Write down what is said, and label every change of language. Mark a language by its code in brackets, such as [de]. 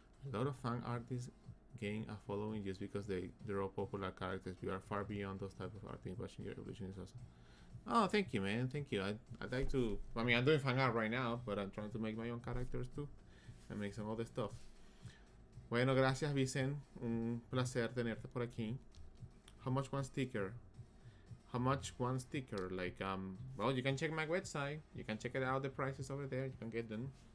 [en] A lot of fan artists gain a following just because they draw popular characters. You are far beyond those type of artists. Watching your evolution is awesome. Oh, thank you, man. Thank you. I'd like to. I mean, I'm doing fan art right now, but I'm trying to make my own characters too and make some other stuff. [es] Bueno, gracias, Vicen. Un placer tenerte por aquí. [en] How much one sticker? How much one sticker? Like, well, you can check my website. You can check it out. The prices over there. You can get them.